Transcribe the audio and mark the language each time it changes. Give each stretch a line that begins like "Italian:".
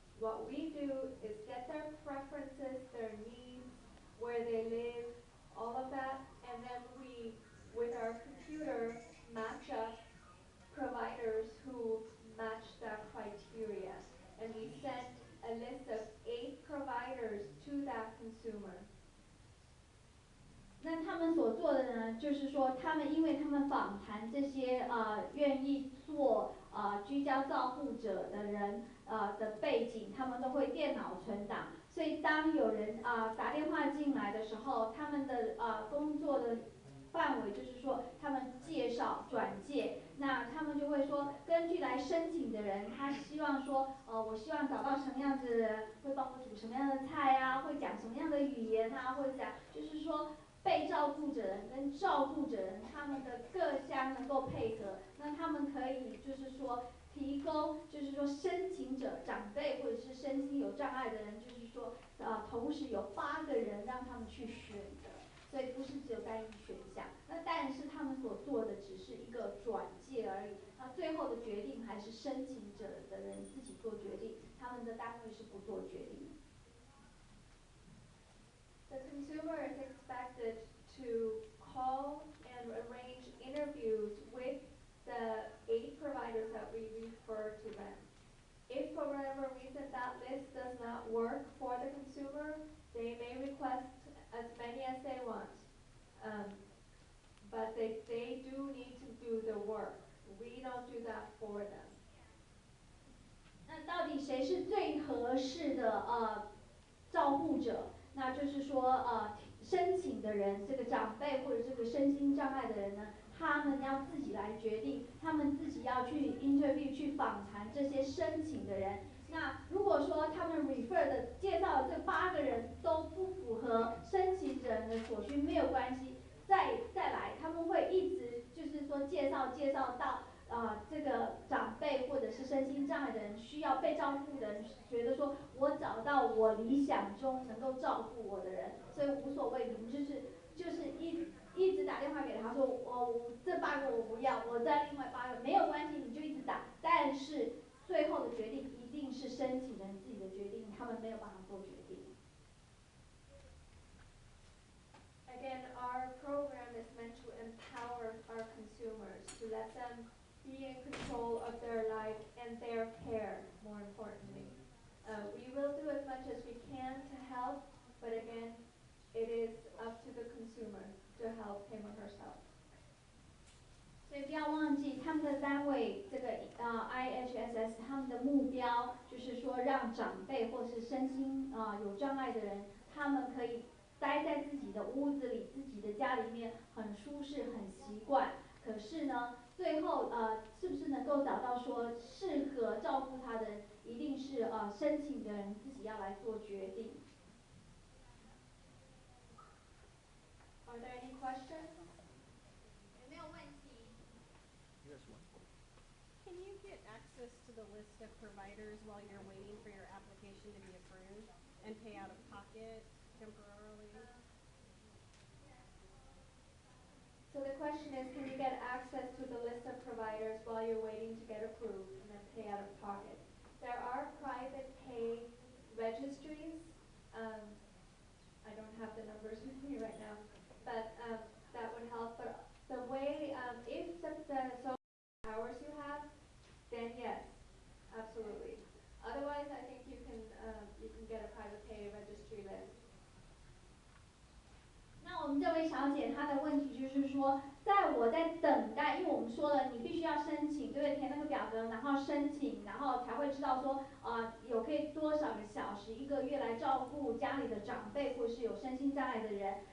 English: What we do is get their preferences, their needs, where they live, all of that, and then we, with our computer, match up providers who match that criteria. And we send a list of 8 providers to that consumer.
Chinese: 那他们所做的呢，就是说，因为他们访谈这些愿意做居家照护者的人的背景，他们都会电脑存档，所以当有人打电话进来的时候，他们的工作的范围就是说，他们介绍转介，那他们就会说，根据来申请的人，他希望说，我希望找到什么样子的人，会帮我煮什么样的菜啊，会讲什么样的语言啊，或者讲就是说。被照顾者人跟照顾者人他们的各项能够配合，那他们可以就是说提供，就是说申请者长辈或者是身心有障碍的人，就是说同时有8个人让他们去选的，所以不是只有单一选项。那但是他们所做的只是一个转介而已，那最后的决定还是申请者的人自己做决定，他们的单位是不做决定的。
English: The consumer is expected to call and arrange interviews with the 8 providers that we refer to them. If for whatever reason that list does not work for the consumer, they may request as many as they want. But they do need to do the work. We don't do that for them.
Chinese: 那到底谁是最合适的照护者？那就是说申请的人，这个长辈或者这个身心障碍的人呢，他们要自己来决定，他们自己要去 interview 去访谈这些申请的人。那如果说他们 refer 的介绍的这8个人都不符合申请人的所需，没有关系，再来他们会一直就是说介绍到。这个长辈或者是身心障碍的人需要被照顾的人，觉得说我找到我理想中能够照顾我的人，所以无所谓，你们就是一直打电话给他说，我这8个我不要，我再另外8个没有关系，你就一直打，但是最后的决定一定是申请人自己的决定，他们没有办法做决定。
English: Again, our program is meant to empower our consumers, to let them be in control of their life and their care, more importantly. We will do as much as we can to help, but again, it is up to the consumer to help him or herself.
Chinese: 所以不要忘记他们的单位，这个IHSS 他们的目标就是说，让长辈或是身心有障碍的人，他们可以待在自己的屋子里、自己的家里面，很舒适、很习惯。可是呢，最后是不是能够找到说适合照顾他的人，一定是申请的人自己要来做决定。
English: Are there any questions?
Chinese: 有没有问题？
English: Can you get access to the list of providers while you're waiting for your application to be approved and pay out of pocket temporarily? So the question is, can you get access to the list of providers while you're waiting to get approved and then pay out of pocket? There are private pay registries. I don't have the numbers with me right now, but that would help. But the way, if the so hours you have, then yes, absolutely. Otherwise, I think you can get a private pay registry list.
Chinese: 那我们这位小姐她的问题就是说，我在等待，因为我们说了，你必须要申请，对不对？填那个表格，然后申请，然后才会知道说，有可以多少个小时1个月来照顾家里的长辈或是有身心障碍的人。